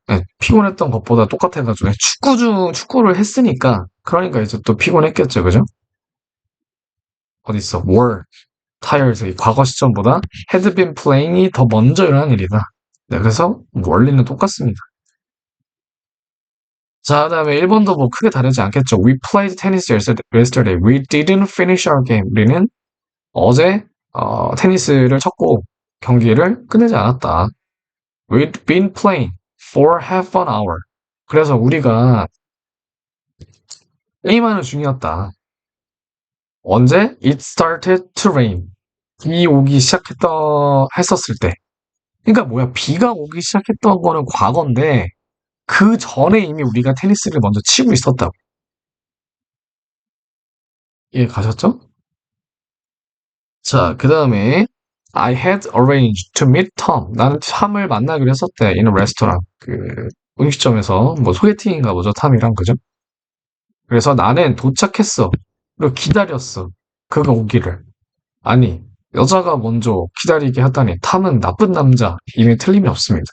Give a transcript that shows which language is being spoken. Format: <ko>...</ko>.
<ko>네, 피곤했던 것보다 똑같아가지고 축구를 했으니까 그러니까 이제 또 피곤했겠죠, 그죠? 어디 있어?</ko> <en>were tired</en> <ko>이 과거 시점보다</ko> <en>had been playing</en> <ko>이 더 먼저 일어난 일이다. 네, 그래서 원리는 똑같습니다. 자, 그다음에 1번도 뭐 크게 다르지 않겠죠.</ko> <en>We played tennis yesterday. We didn't finish our game.</en> <ko>우리는 어제 테니스를 쳤고 경기를 끝내지 않았다.</ko> <en>We'd been playing for half an hour.</en> <ko>그래서 우리가 게임하는 중이었다. 언제?</ko> <en>It started to rain.</en> <ko>비 오기 했었을 때. 그러니까 뭐야, 비가 오기 시작했던 거는 과거인데, 그 전에 이미 우리가 테니스를 먼저 치고 있었다고. 이해 가셨죠? 자, 그 다음에</ko> <en>I had arranged to meet Tom.</en> <ko>나는 탐을 만나기로 했었대.</ko> <en>in a restaurant.</en> <ko>음식점에서 뭐 소개팅인가 보죠. 탐이랑 그죠? 그래서 나는 도착했어. 그리고 기다렸어. 그가 오기를. 아니, 여자가 먼저 기다리게 하다니 탐은 나쁜 남자. 이미 틀림이 없습니다.</ko>